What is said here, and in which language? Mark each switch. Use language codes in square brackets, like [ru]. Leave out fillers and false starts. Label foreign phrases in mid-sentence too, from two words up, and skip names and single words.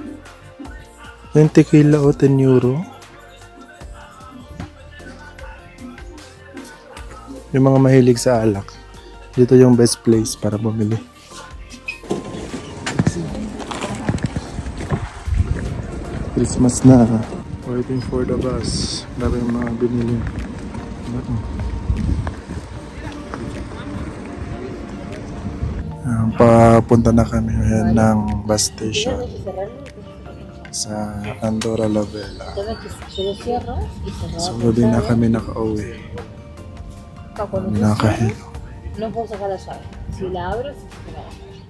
[tl] Yung tequila o €10. Yung mga mahilig sa alak. Dito yung [en] best place [tl] para bumili. Christmas na. [en] Waiting for the bus. [tl] Dami yung mga binili. Papunta na kami ngayon ng [en] bus station [tl] sa Andorra la Vella. So, gabi na kami nakauwi. Nakahilo. [es] No puedo sacar la llave. Si la abro, se cierra.